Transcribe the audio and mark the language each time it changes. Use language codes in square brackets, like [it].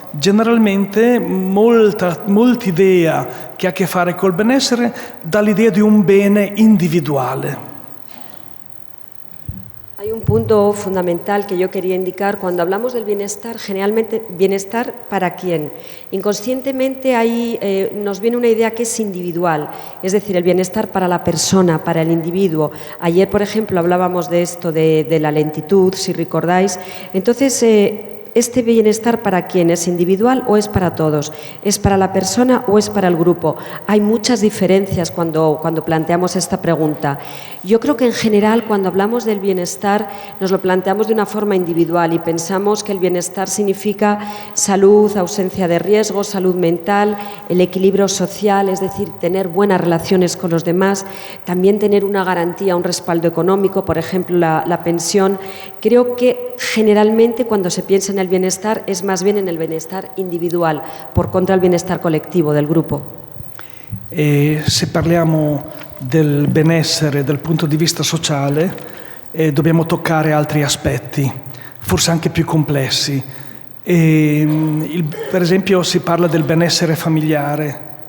[it] Generalmente molta idea che ha a che fare col benessere dà l'idea di un bene individuale. [es] Hay un punto fundamental que yo quería indicar. Cuando hablamos del bienestar, generalmente, ¿bienestar para quién? Inconscientemente ahí nos viene una idea que es individual, es decir, el bienestar para la persona, para el individuo. Ayer, por ejemplo, hablábamos de esto, de la lentitud, si recordáis. Entonces, ¿este bienestar para quién? ¿Es individual o es para todos? ¿Es para la persona o es para el grupo? Hay muchas diferencias cuando planteamos esta pregunta. Yo creo que en general cuando hablamos del bienestar nos lo planteamos de una forma individual y pensamos que el bienestar significa salud, ausencia de riesgos, salud mental, el equilibrio social, es decir, tener buenas relaciones con los demás, también tener una garantía, un respaldo económico, por ejemplo la pensión. Creo que generalmente cuando se piensa en el bienestar es más bien en el bienestar individual, por contra el bienestar [it] collettivo del gruppo. Se parliamo del benessere dal punto di vista sociale, dobbiamo toccare altri aspetti, forse anche più complessi. Per esempio si parla del benessere familiare.